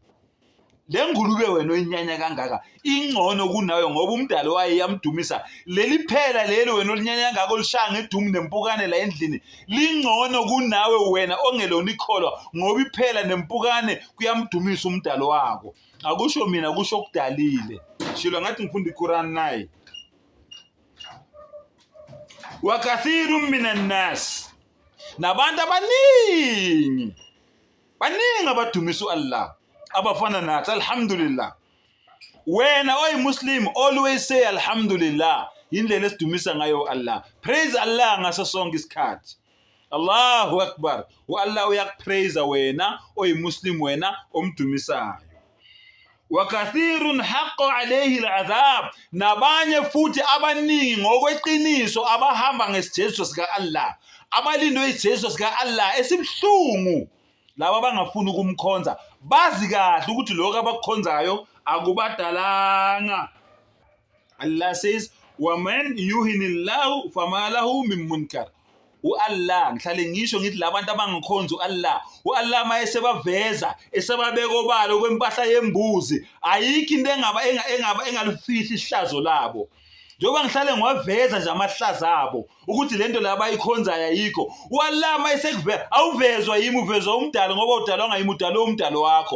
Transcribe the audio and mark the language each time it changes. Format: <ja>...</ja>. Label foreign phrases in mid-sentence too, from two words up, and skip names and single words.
<zu>Le ngulube wena oyinyanya kangaka ingcono kunawe ngoba umdali wayo iyamdumisa. Leli phela lelo wena olinyanya kangaka olishanga idumu nempukane la endlini lingcono kunawe wena ongelona ikholwa ngoba iphela nempukane kuyamdumisa umdali wakho. Akusho mina, kusho okudalile. Shilo ngathi ngifunda iQuran naye.</zu> <ar>وكثير من الناس,</ar> <zu>nabantu abaningi abadumisa uAllah abafana nathi. Alhamdulillah. Wena oyiMuslim</zu> <en>always say</en> <zu>alhamdulillah, indlela esidumisa ngayo Allah.</zu> <en>Praise Allah</en> <zu>ngaso sonke isikhathi.</zu> <ar>الله أكبر.</ar> <zu>uAllah uyakupraise wena oyiMuslim, wena omdumisayo.</zu> <ar>وكثير حق عليه العذاب,</ar> <zu>nabanye futhi abaningi ngokweqiniso abahamba ngesijeziso sika Allah, abalindo isijeziso sika Allah esibhlungu. Laba bangafuni ukumkhonza bazi kahle ukuthi lokho abakukhonzayo akubadalanga.</zu> <en>Allah says,</en> <ar>"ومن يهن الله فما له من منكر."</ar> <zu>uAllah, ngihlale ngisho ngithi labantu abangikhonza uAllah mayesebaveza esebabeka obalo kwempahla yembuzi, ayikho into engalifihli ihlazo labo. Njengoba ngihlale ngwaveza nje amahlazo abo ukuthi lento la bayikhonzayo ayikho, uAllah mayesekuveza awuvezwa yimi, uvezwa umdali ngoba udalwa ngayimi, udalwe umdali wakho.</zu>